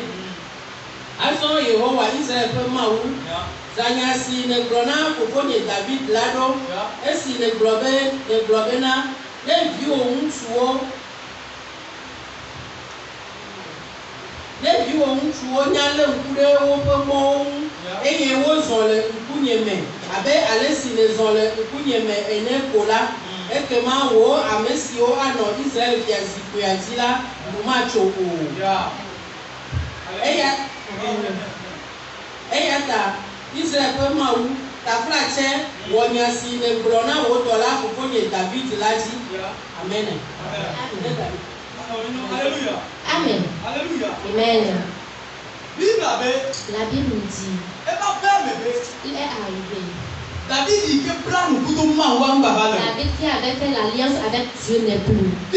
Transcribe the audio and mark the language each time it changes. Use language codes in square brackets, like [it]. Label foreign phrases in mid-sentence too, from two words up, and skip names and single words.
[ee] Azɔ Yehowa Israel ƒe Mawu, zanya si nègblɔ na fofonye David la ɖo esi nègblɔ bena ne viwò ŋutsuwo nya lé ŋku ɖe woƒe mɔwo ŋu eye wozɔ le ŋkunye me abe ale si nèzɔ le ŋkunye me ene ko la, ekema wò ame siwo anɔ Israel fia zikpuia dzi la nu matso o. Eya ta Israel ƒe Mawu, taflatse wɔ nya si nègblɔ na wò dɔla fofonye David la dzi. Amen. [fr] Alléluia. Amen. Alléluia. Amen. La Bible dit, il est arrivé. David qui avait fait l'alliance avec Dieu n'est plus.